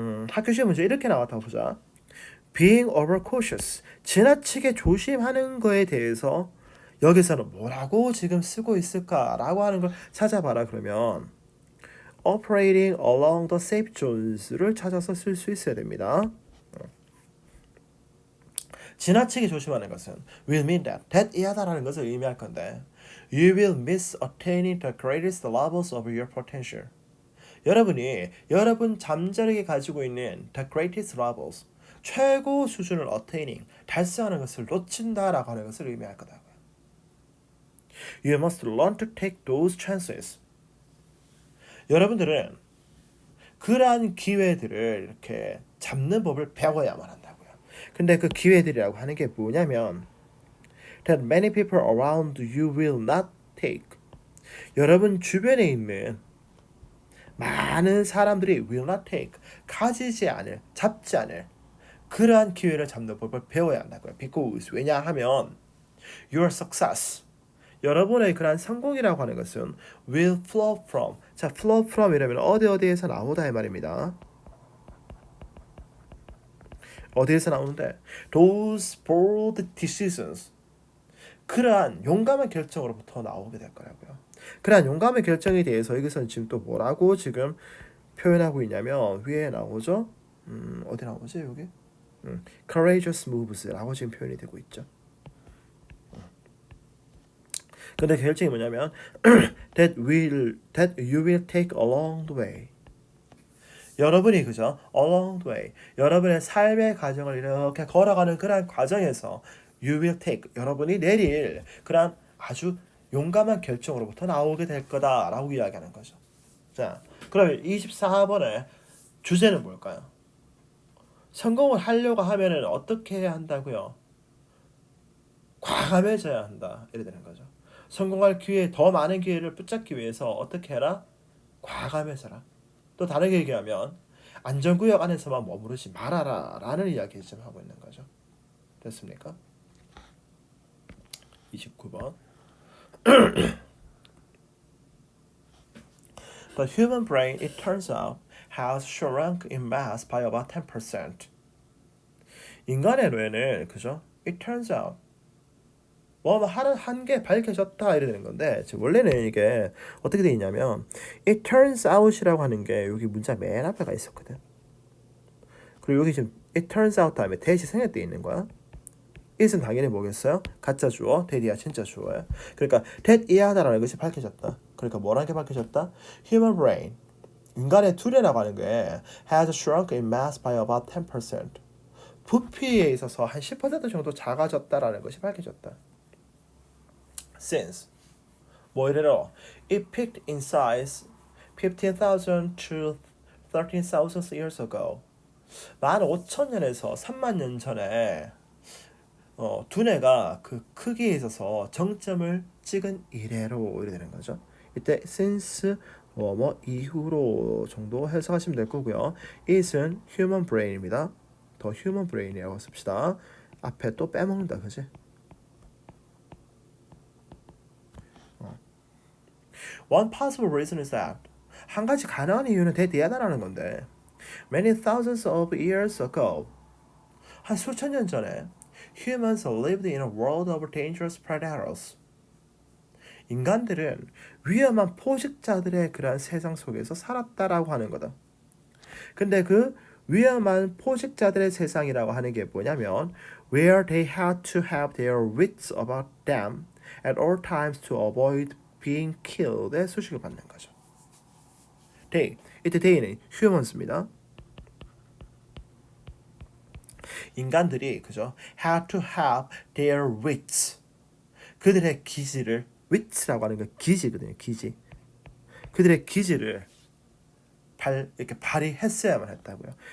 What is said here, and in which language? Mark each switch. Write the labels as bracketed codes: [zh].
[ko] 학교 시험 문제 이렇게 나왔다고 보자. [en] Being overcautious [ko] 지나치게 조심하는 거에 대해서 여기서는 뭐라고 지금 쓰고 있을까라고 하는 걸 찾아봐라. 그러면 [en] operating along the safe zones [ko] 를 찾아서 쓸 수 있어야 됩니다. 지나치게 조심하는 것은 [en] will mean that [ko] 이하다라는 것을 의미할 건데 [en] you will miss attaining the greatest levels of your potential. [ko] 여러분이 여러분 잠자리에 가지고 있는 [en] the greatest levels [ko] 최고 수준을 attaining 달성하는 것을 놓친다라고 하는 것을 의미할 거다고요. [en] You must learn to take those chances. [ko] 여러분들은 그러한 기회들을 이렇게 잡는 법을 배워야만 한다고요. 근데 그 기회들이라고 하는 게 뭐냐면 [en] that many people around you will not take. [ko] 여러분 주변에 있는 많은 사람들이 [en] will not take. [ko] 가지지 않을, 잡지 않을 그러한 기회를 잡는 법을 배워야 한다고요. Because 왜냐하면 [en] your success [ko] 여러분의 그러한 성공이라고 하는 것은 [en] will flow from. [ko] 자, [en] flow from [ko] 이라면 어디에서 나오다 이 말입니다. 어디에서 나오는데 [en] those bold decisions. [ko] 그러한 용감한 결정으로부터 나오게 될 거라고요. 그러한 용감한 결정에 대해서 여기서는 지금 또 뭐라고 지금 표현하고 있냐면 위에 나오죠. 어디 나오지 여기? [en] courageous moves [ko] 라고 지금 표현이 되고 있죠. 근데 그 결정이 뭐냐면 [en] that you will take along the way. [ko] 여러분이 그죠? [en] along the way. [ko] 여러분의 삶의 과정을 이렇게 걸어가는 그러한 과정에서 [en] you will take. [ko] 여러분이 내릴 그러한 아주 용감한 결정으로부터 나오게 될 거다라고 이야기하는 거죠. 자, 그러면 24번의 주제는 뭘까요? 성공을 하려고 하면은 어떻게 해야 한다고요? 과감해져야 한다. 이래 되는 거죠. 성공할 기회, 더 많은 기회를 붙잡기 위해서 어떻게 해라? 과감해져라. 또 다르게 얘기하면 안전구역 안에서만 머무르지 말아라 라는 이야기를 지금 하고 있는 거죠. 됐습니까? [en] 29번 The human brain, it turns out, has shrunk in mass by about 10%. [ko] 인간의 뇌는 그죠? [en] It turns out [ko] 뭐 하는 한게 밝혀졌다 이래 되는 건데 지금 원래는 이게 어떻게 돼 있냐면 it turns out이라고 하는 게 여기 문자 맨 앞에가 있었거든. 그리고 여기 지금 [en] it turns out [ko] 다음에 대시 생략돼 있는 거야. it은 당연히 뭐겠어요? 가짜 주어, that이야 진짜 주어야. 그러니까 that 이하다라는 것이 밝혀졌다. 그러니까 뭐라는 게 밝혀졌다? [en] Human brain, [ko] 인간의 두뇌라고 하는 게 [en] has shrunk in mass by about 10%. [ko] 부피에 있어서 한 10% 정도 작아졌다라는 것이 밝혀졌다. [en] Since [ko] 뭐 이래로 [en] it peaked in size 15,000 to 13,000 years ago. [ko] 15,000년에서 30,000년 전에 두뇌가 그 크기에 있어서 정점을 찍은 이래로 이래 되는 거죠. 이때 since 뭐 이후로 정도 해석하시면 될 거고요. it은 human brain입니다. 더 human brain이라고 씁시다. 앞에 또 빼먹는다, 그지? [en] One possible reason is that [ko] 한 가지 가능한 이유는 대대하다라는 건데 [en] many thousands of years ago [ko] 한 수천 년 전에 [en] humans lived in a world of dangerous predators. [ko] 인간들은 위험한 포식자들의 그러한 세상 속에서 살았다라고 하는 거다. 근데 그 위험한 포식자들의 세상이라고 하는 게 뭐냐면 [en] where they had to have their wits about them at all times to avoid being killed의 [ko] 수식을 받는 거죠. They, 이때 they는 humans입니다. 인간들이 그죠? [en] had to have their wits. [ko] 그들의 기지를 wits라고 하는 건 기지거든요. 기지. 그들의 기지를 이렇게 발휘했어야만 했다고요.